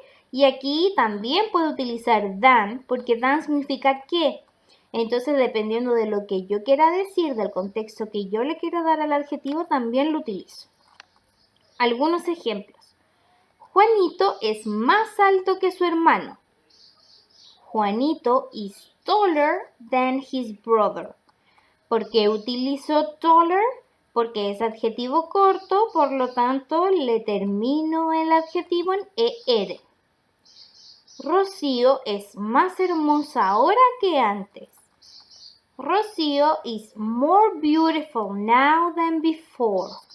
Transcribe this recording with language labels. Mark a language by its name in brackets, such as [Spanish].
[Spanish] Y aquí también puedo utilizar than, porque than significa que. Entonces, dependiendo de lo que yo quiera decir, del contexto que yo le quiero dar al adjetivo, también lo utilizo. Algunos ejemplos. Juanito es más alto que su hermano. [English] Juanito is taller than his brother. [Spanish] ¿Por qué utilizo taller? Porque es adjetivo corto, por lo tanto le termino el adjetivo en er. Rocío es más hermosa ahora que antes. [English] Rocío is more beautiful now than before.